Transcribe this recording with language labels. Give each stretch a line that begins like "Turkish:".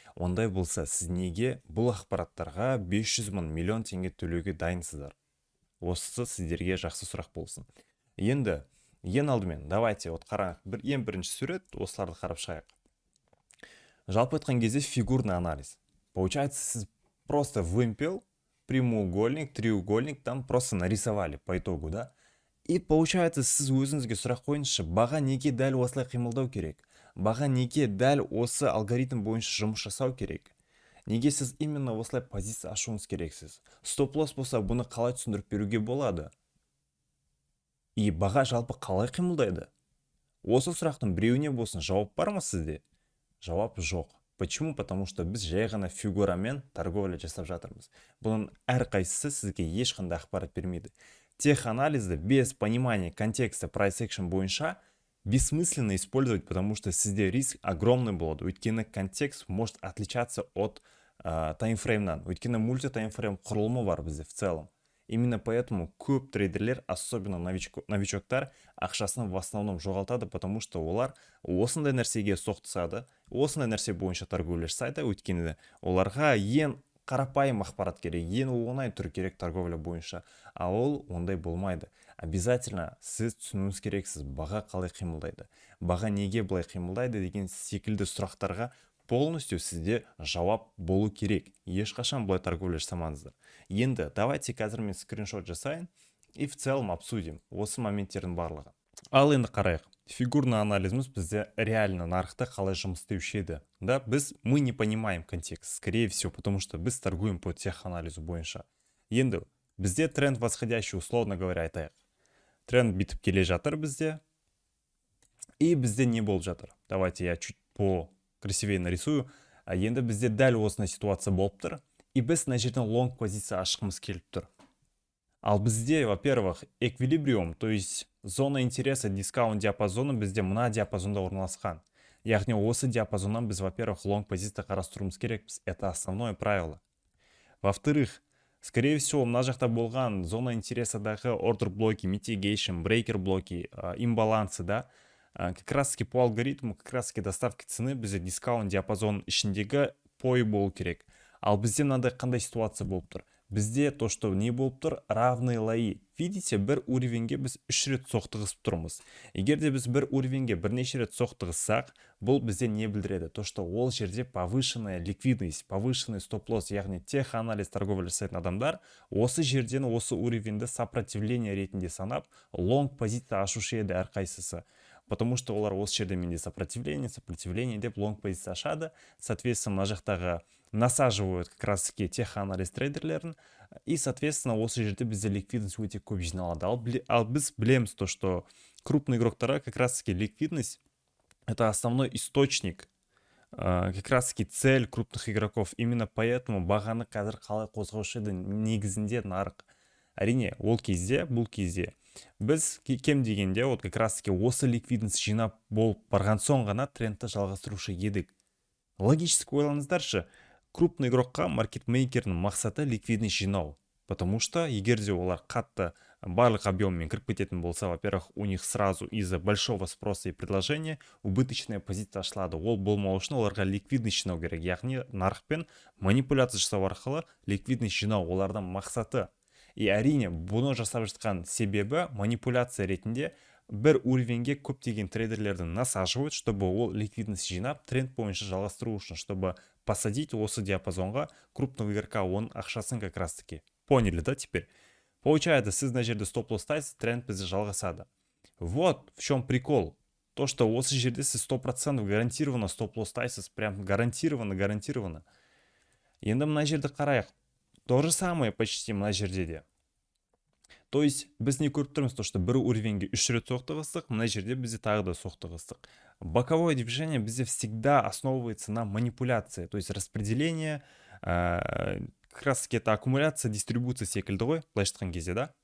Kazakh: Ондай болса, сіз неге бұл ақпараттарға 500 мың миллион теңге төлеуге дайынсыздар? Осы сіздерге жақсы сұрақ болсын. Енді, ең алдымен, давайте, қараңыз, ең бірінші сурет, осыларды қарап шығайық. Жалпы айтқан кезде фигурный анализ.
Russian: Получается, сіз просто вымпел прямоугольник, треугольник, там просто нарисовали по итогу, да?
Kazakh: И получается, сіз өзіңізге сұрақ қойыңызшы, баға неге дәл осылай қимылдау керек? Баға неге дәл осы алгоритм бойынша жұмыс жасау керек? Неге сіз именно осылай позиция ашуыңыз керексіз? Стоп-лосс болса, бұны қалай түсіндіріп беруге болады? И баға жалпы қалай қимылдайды? Осы сұрақтың біреуіне болсын жауап бар ма сізде? Жауап жоқ.
Russian: Почему? Потому что
Kazakh: біз жай ғана фигурамен торговля жасап жатырмыз. Бұның әрқайсысы сізге ешқандай ақпарат бермейді. Теханализді
Russian: без понимания контекста
Kazakh: price action бойынша
Russian: бессмысленно использовать, потому что
Kazakh: сізде
Russian: риск огромный
Kazakh: болады.
Russian: Өйткені контекст может отличаться от таймфреймнан.
Kazakh: Өйткені мульти-таймфрейм құрылымы бар бізде в целом.
Russian: Именно поэтому
Kazakh: көп трейдерлер, особенно новичоктар, ақшасын
Russian: в основном
Kazakh: жоғалтады, потому что олар осындай нәрсеге соқтысады, осындай нәрсе бойынша торговля жасайды, өйткені оларға ең қарапайым ақпарат керек, ең оңай түр керек торговля бойынша, а ол ондай болмайды. Обязательно сіз түсінуіңіз керексіз, баға қалай қимылдайды, баға неге былай қимылдайды деген секілді сұрақтарға полностью сізде жауап болу керек. Ешқашан былай торговля жасамаңыздар. Енді давайте қазір мен скриншот жасайын
Russian: и в целом обсудим
Kazakh: осы моменттердің барлығы. Ал енді қарайық. Фигурный анализіміз бізде реально нарықта қалай жұмыс істеуші еді.
Russian: Да, мы не понимаем контекст, скорее всего, потому что біз торгуем по теханализу бойынша.
Kazakh: Енді бізде тренд восходящий,
Russian: условно говоря,
Kazakh: айтайық. Тренд битіп келе жатыр бізде. И бізде не болып жатыр?
Russian: Давайте я чуть красивее нарисую.
Kazakh: Енді бізде дәл осындай ситуация болып тұр. И біз мына жерден лонг позиция ашқымыз келіп тұр. Ал бізде, во-первых, эквилибриум,
Russian: то есть зона интереса
Kazakh: дискаунт диапазоны бізде мына диапазонда орналасқан. Яғни осы диапазоннан біз, во-первых, лонг позиция қарастыруымыз керекпіз.
Russian: Это основное правило. Во-вторых, скорее всего, мына жақта болған зона интересадағы ордер блоки, mitigation, брейкер блоки, имбалансы, да, как раз таки по алгоритму, как раз таки доставки цены
Kazakh: бізде дискаунт диапазон ішіндегі пой болу керек. Ал бізде мынандай қандай ситуация болып тұр? Бізде то, что не болып тұр,
Russian: равные лои.
Kazakh: Видите, бір уровеньге біз 3 рет соқтығысып тұрмыз. Егер де біз бір уровеньге бірнеше рет соқтығыссақ, бұл бізде не білдіреді? То, что ол жерде
Russian: повышенная ликвидность, повышенный стоп-лосс,
Kazakh: яғни теханализ торговля жасайтын адамдар осы жерден осы уровеньді сопротивление ретінде санап, лонг позиция ашушы еді әрқайсысы. Потому что олар осы жерде менде сопротивление деп лонг позиция ашады.
Russian: Соответственно,
Kazakh: мына жақтағы
Russian: насаживают как раз таки теханализ трейдерлерін.
Kazakh: И, соответственно, осы жерде бізде ликвидность өте көп жиналады. Ал біз білеміз
Russian: то, что крупный игроктарға как раз таки ликвидность это основной источник, как раз таки цель крупных игроков.
Kazakh: Именно поэтому бағаны қазір қалай қозғаушы еді негізінде нарық. Әрине, ол кезде, бұл кезде біз кем дегенде
Russian: вот как раз таки
Kazakh: осы ликвидность жинап болып барған соң ғана трендті жалғастырушы едік. Логически ойлаңыздаршы, крупный игрокқа маркетмейкердің мақсаты ликвидность жинау.
Russian: Потому что
Kazakh: егер де олар қатты барлық объеммен кіріп кететін болса,
Russian: во-первых, у них сразу из-за большого спроса и предложения убыточная позиция ашылады.
Kazakh: Ол болмау үшін оларға ликвидность жинау керек. Яғни нарықпен манипуляция жасау арқылы ликвидность жинау олардан мақсаты. И әрине, бұны жасап жатқан себебі манипуляция ретінде бір уровеньге көптеген трейдерлерді насаживают, чтобы ол ликвидность жинап, тренд бойынша жалғастыру үшін, чтобы посадить осы диапазонға крупного игрока, он ақшасын как раз таки.
Russian: Поняли, да, теперь?
Kazakh: Получается, сіз на жерде стоп-лосс тайсыз, тренд бізде жалғасады.
Russian: Вот в чем прикол.
Kazakh: То, что осы жерде сіз 100% гарантированно стоп-лосс тайсыз, прям гарантированно. Енді мына жерді қарайық.
Russian: То же самое почти
Kazakh: мына жерде де. То есть біз не көріп тұрмыз, то что бір уровеньге 3 рет соқтығыстық, мына жерде бізде тағы да соқтығыстық.
Russian: Боковое движение бізде всегда основывается на манипуляции, то есть распределение, как раз таки это аккумуляция, дистрибуция
Kazakh: секілді ғой, былайша айтқан кезде,
Russian: да?